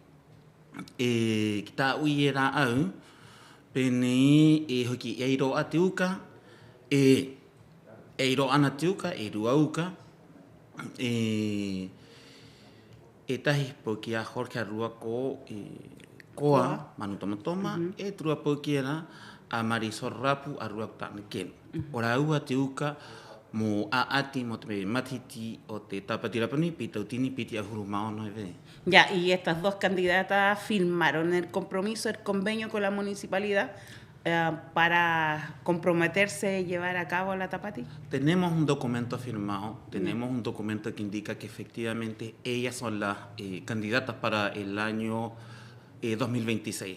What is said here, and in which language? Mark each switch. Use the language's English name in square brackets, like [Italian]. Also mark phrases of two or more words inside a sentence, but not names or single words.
[Rapanui] Ki tā ui e rā au, pene hoki e iro a te uka, e iro ana te uka, e rua uka, e tahi po ki a horka rua ko koa, manu tomatoma, e trua po ki e rā, a Marisol Rapu a rua tāna kenu. Ora ua te uka, mo aati mo te matiti o te tapati rapanui pita utini piti ahuru maono e ve. [Spanish] Ya, y estas dos candidatas firmaron el compromiso, el convenio con la municipalidad para comprometerse y llevar a cabo la tapati. Tenemos un documento firmado, tenemos un documento que indica que efectivamente ellas son las candidatas para el año 2026.